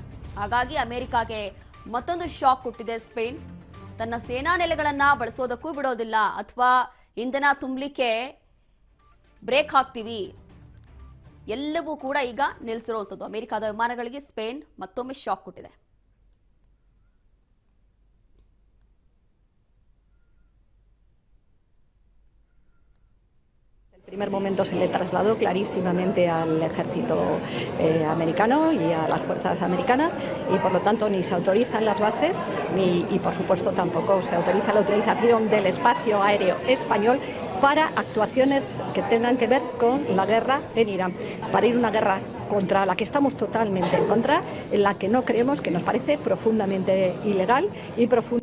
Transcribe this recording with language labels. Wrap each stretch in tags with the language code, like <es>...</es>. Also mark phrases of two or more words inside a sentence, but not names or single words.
<kn>ಹಾಗಾಗಿ ಅಮೆರಿಕಾಗೆ ಮತ್ತೊಂದು ಶಾಕ್ ಕೊಟ್ಟಿದೆ ಸ್ಪೇನ್. ತನ್ನ ಸೇನಾ ನೆಲೆಗಳನ್ನ ಬಳಸೋದಕ್ಕೂ ಬಿಡೋದಿಲ್ಲ, ಅಥವಾ ಇಂಧನ ತುಂಬಲಿಕ್ಕೆ ಬ್ರೇಕ್ ಹಾಕ್ತೀವಿ, ಎಲ್ಲವೂ ಕೂಡ ಈಗ ನಿಲ್ಲಿಸಿರುವಂಥದ್ದು. ಅಮೆರಿಕದ ವಿಮಾನಗಳಿಗೆ ಸ್ಪೇನ್ ಮತ್ತೊಮ್ಮೆ ಶಾಕ್ ಕೊಟ್ಟಿದೆ.</kn> <es>En primer momento se le trasladó clarísimamente al ejército americano y a las fuerzas americanas, y por lo tanto ni se autorizan las bases y por supuesto tampoco se autoriza la utilización del espacio aéreo español para actuaciones que tengan que ver con la guerra en Irán, para ir a una guerra contra la que estamos totalmente en contra, en la que no creemos, que nos parece profundamente ilegal y profundo.</es>